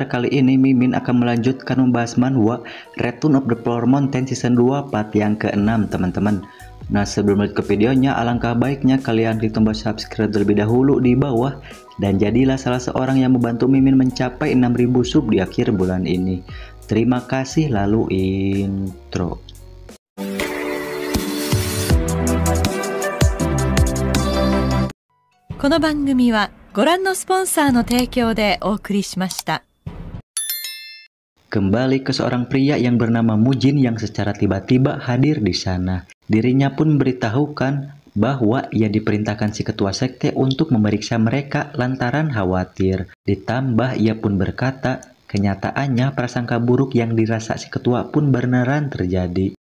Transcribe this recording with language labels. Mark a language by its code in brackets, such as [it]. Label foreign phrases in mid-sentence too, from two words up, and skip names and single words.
[id] Kali ini Mimin akan melanjutkan membahas manhwa Return of the Flower Mountain Season 2 part yang ke-6 teman-teman. Nah, sebelum lanjut ke videonya, alangkah baiknya kalian klik tombol subscribe terlebih dahulu di bawah dan jadilah salah seorang yang membantu Mimin mencapai 6000 sub di akhir bulan ini. Terima kasih. Lalu intro. [ja] この番組はご覧のスポンサーの提供でお送りしました。 [id] Kembali ke seorang pria yang bernama Mujin yang secara tiba-tiba hadir di sana. Dirinya pun memberitahukan bahwa ia diperintahkan si ketua sekte untuk memeriksa mereka lantaran khawatir. Ditambah ia pun berkata, kenyataannya prasangka buruk yang dirasa si ketua pun beneran terjadi.